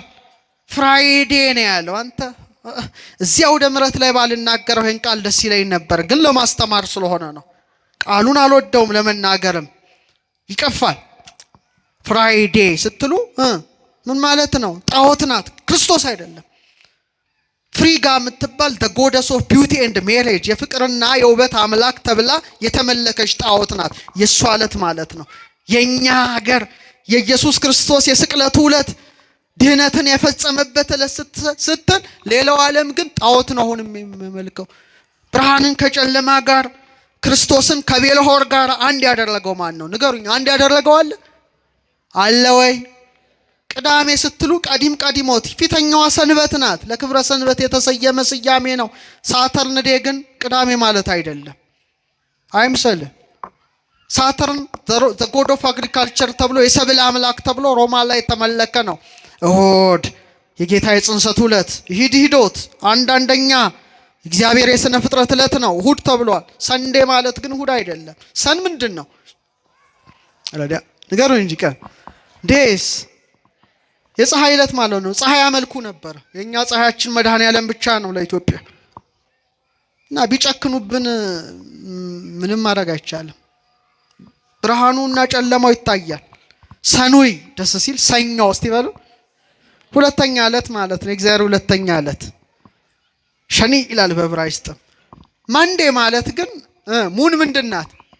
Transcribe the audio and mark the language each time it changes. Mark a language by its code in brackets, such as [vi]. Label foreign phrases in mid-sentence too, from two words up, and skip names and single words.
[am] ፍራይዴ ነው ያለው። አንተ እዚያው ወደ ምሕረት ላይ ባልናገረው ይሄን ቃል ደስ ይለኝ ነበር፣ ግን ለማስተማር ስለሆነ ነው። ቃሉን አልወደውም፣ ለመናገርም ይቀፋል። ፍራይዴ ስትሉ ምን ማለት ነው? ጣዖት ናት፣ ክርስቶስ አይደለም። ፍሪጋ የምትባል [en] the goddess of beauty and marriage [am] የፍቅርና የውበት አምላክ ተብላ የተመለከች ጣዖት ናት። የሷ ዕለት ማለት ነው። የኛ ሀገር የኢየሱስ ክርስቶስ የስቅለቱ ዕለት ድህነትን የፈጸመበት ዕለት ስትል፣ ሌላው ዓለም ግን ጣዖት ነው አሁን የሚመልከው። ብርሃንን ከጨለማ ጋር ክርስቶስን ከቤልሆር ጋር አንድ ያደረገው ማን ነው? ንገሩኝ። አንድ ያደረገው አለ ወይ? ቅዳሜ ስትሉ ቀዲሞት ፊተኛዋ ሰንበት ናት። ለክብረ ሰንበት የተሰየመ ስያሜ ነው። [en] Saturn day [am] ግን ቅዳሜ ማለት አይደለም፣ አይምሰልህ። ሳተርን [en] the god of agriculture [am] ተብሎ የሰብል አምላክ ተብሎ ሮማ ላይ የተመለከ ነው። እሁድ የጌታ የጽንሰቱ ዕለት፣ ሂዶት አንደኛ እግዚአብሔር የሥነ ፍጥረት ዕለት ነው፣ እሁድ ተብሏል። ሰንዴ ማለት ግን እሁድ አይደለም። ሰን ምንድን ነው? አላዲያ ንገሩኝ እንጂ ቀን ዴስ የፀሐይ ዕለት ማለት ነው። ፀሐይ ያመልኩ ነበር። የኛ ፀሐያችን መድኃኔዓለም ብቻ ነው ለኢትዮጵያ። እና ቢጨክኑብን ምንም ማድረግ አይቻልም። ብርሃኑና ጨለማው ይታያል። ሰኑይ ደስ ሲል ሰኞ እስቲ በሉ ሁለተኛ ዕለት ማለት ነው። እግዚአብሔር ሁለተኛ ዕለት ሸኒ ይላል በዕብራይስጥም። ማንዴ ማለት ግን ሙን ምንድናት?